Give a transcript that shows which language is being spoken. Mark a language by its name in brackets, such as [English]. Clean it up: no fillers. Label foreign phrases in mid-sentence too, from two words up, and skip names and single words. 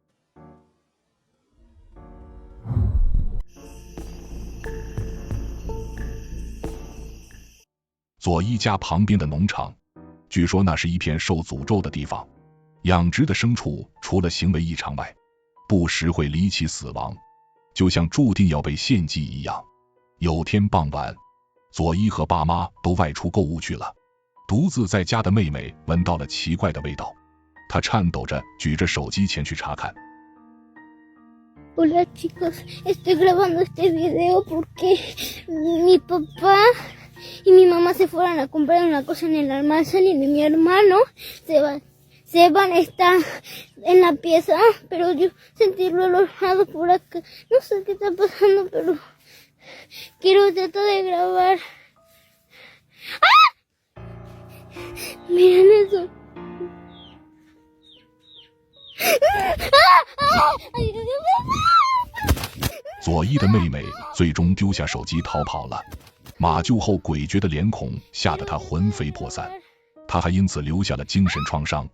[Chinese] 佐伊家旁边的农场，据说那是一片受诅咒的地方，养殖的牲畜除了行为异常外，不时会离奇死亡，就像注定要被献祭一样。有天傍晚，佐伊和爸妈都外出购物去了，独自在家的妹妹闻到了奇怪的味道，她颤抖着举着手机前去查看。 [Spanish] Hola chicos, estoy grabando este video porque mi papá y mi mamá se fueron a comprar una cosa en el almacén y mi hermano Seban está en la pieza, pero yo sentí el olorado por acá. No sé qué está pasando, pero quiero tratar de grabar. ¡Ah! Miren eso. ¡Ah! [Chinese] 佐伊的妹妹最终丢下手机逃跑了，马厩后诡谲的脸孔吓得她魂飞魄散，她还因此留下了精神创伤。